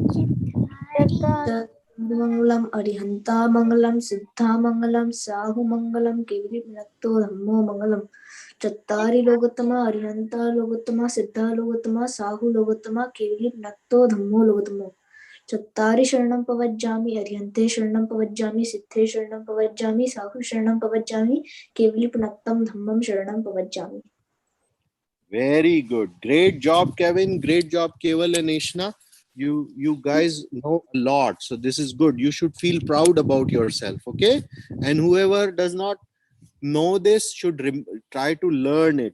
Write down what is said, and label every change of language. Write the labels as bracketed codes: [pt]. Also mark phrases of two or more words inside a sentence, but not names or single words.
[pka] Mangalam Arihanta Mangalam Siddha Mangalam Sahu Mangalam Kevri Vinakto Dhammo Mangalam Chattari Logatama Arihanta Logatama Siddha Logatama Sahu Logatama Kevri Vinakto Dhammo Logatamo Chattari Sharanam Pavajjami Arihante Sharanam Pavajjami Siddhe Sharanam Pavajjami Sahu Sharanam Pavajjami Kevri Vinaktam Dhammam Sharanam Pavajjami. [en] Very good. Great job, Kevin. Great job, Keval and Ishna. You guys know a lot. So this is good. You should feel proud about yourself. Okay. And whoever does not know this should try to learn it.